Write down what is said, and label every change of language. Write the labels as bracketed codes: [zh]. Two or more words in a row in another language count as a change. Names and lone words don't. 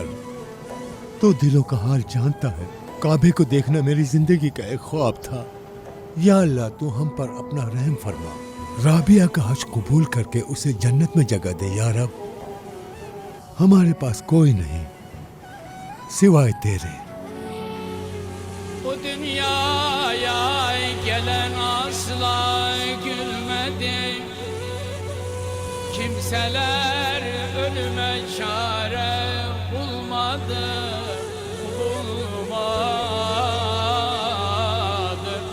[hi] तो दिलों का हाल जानता है। काबे को देखना मेरी जिंदगी का एक ख्वाब था। या अल्लाह, तू हम पर अपना रहम फरमा। राबिया का हज कबूल करके उसे जन्नत में जगह दे या रब। हमारे पास कोई नहीं सिवाय तेरे। [tr] Bu dünyaya gelen asla gülmedi. Kimseler ölüme çare bulmadı, bulmadı.